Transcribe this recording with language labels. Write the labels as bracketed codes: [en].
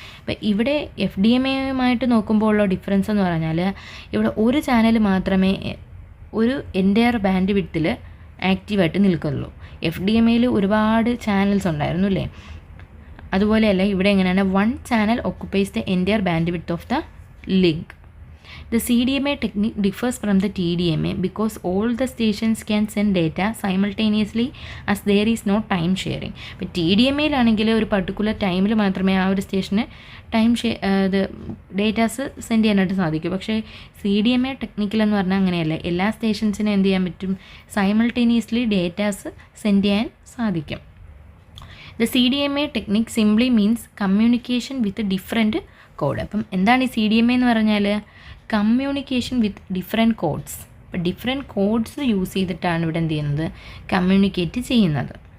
[ml] അപ്പം ഇവിടെ FDMAയുമായിട്ട് നോക്കുമ്പോൾ ഉള്ള ഡിഫറൻസ് എന്ന് പറഞ്ഞാൽ ഇവിടെ ഒരു ചാനൽ മാത്രമേ ഒരു എൻ്റയർ ബാൻഡ് വിഡ്ത്തിൽ ആക്റ്റീവായിട്ട് നിൽക്കുന്നുള്ളൂ. FDMAയിൽ ഒരുപാട് ചാനൽസ് ഉണ്ടായിരുന്നു അല്ലേ. അതുപോലെയല്ല ഇവിടെ എങ്ങനെയാണ്, [en] One channel occupies the entire bandwidth of the link. The CDMA technique differs from the Tdma because all the stations can send data simultaneously as there is no time sharing. [ml] ഇപ്പോൾ TDMAയിലാണെങ്കിൽ ഒരു particular ടൈമിൽ മാത്രമേ ആ ഒരു സ്റ്റേഷന് ഇത് datas send ചെയ്യാനായിട്ട് സാധിക്കും. പക്ഷേ CDMA ടെക്നിക്കലെന്ന് പറഞ്ഞാൽ അങ്ങനെയല്ല, എല്ലാ സ്റ്റേഷൻസിനും എന്ത് ചെയ്യാൻ പറ്റും, സൈമൾട്ടേനിയസ്ലി ഡേറ്റാസ് സെൻഡ് ചെയ്യാൻ സാധിക്കും. [en] The CDMA technique simply means communication with a different code. [ml] അപ്പം എന്താണ് ഈ CDMA എന്ന് പറഞ്ഞാൽ [en] Communication with different codes. [ml] അപ്പോൾ ഡിഫറെൻറ്റ് കോഡ്സ് യൂസ് ചെയ്തിട്ടാണ് ഇവിടെ എന്ത് ചെയ്യുന്നത്, കമ്മ്യൂണിക്കേറ്റ് ചെയ്യുന്നത്.